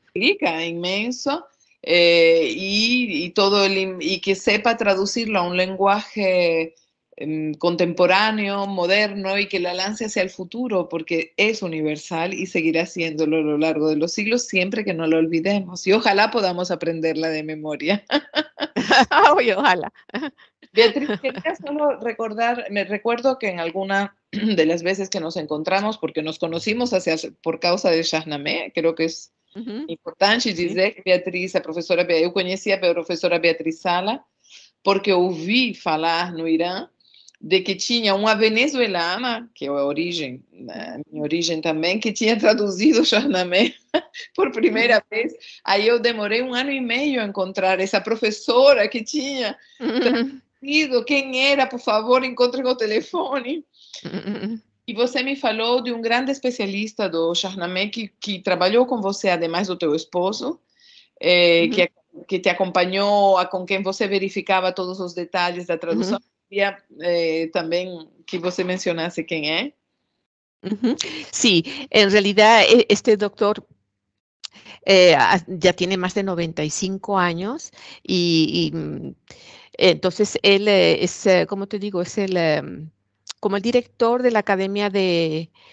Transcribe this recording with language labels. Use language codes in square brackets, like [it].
[es] implica inmenso, y todo y que sepa traducirlo a un lenguaje contemporáneo, moderno, y que la lance hacia el futuro, porque es universal y seguirá siéndolo a lo largo de los siglos, siempre que no lo olvidemos. Y ojalá podamos aprenderla de memoria. Oye, ojalá. Beatriz, quería solo recordar, me recuerdo que en alguna de las veces que nos encontramos, porque nos conocimos por causa de Shahnameh, creo que es importante [pt] dizer que Beatriz, a professora, eu conhecia a professora Beatriz Sala, porque ouvi falar no Irã de que tinha uma venezuelana, que é a origem, a minha origem também, que tinha traduzido Shahnameh por primeira vez. Aí eu demorei 1 ano e meio a encontrar essa professora que tinha traduzido. Quem era, por favor, encontrem o telefone. E você me falou de um grande especialista do Shahnameh que trabalhou com você, ademais do teu esposo, que te acompanhou, com quem você verificava todos os detalhes da tradução. Queria também que você mencionasse quem é. [es] Sí, en realidad este doctor ya tiene más de 95 años y entonces él es, como te digo, es como el director de la Academia de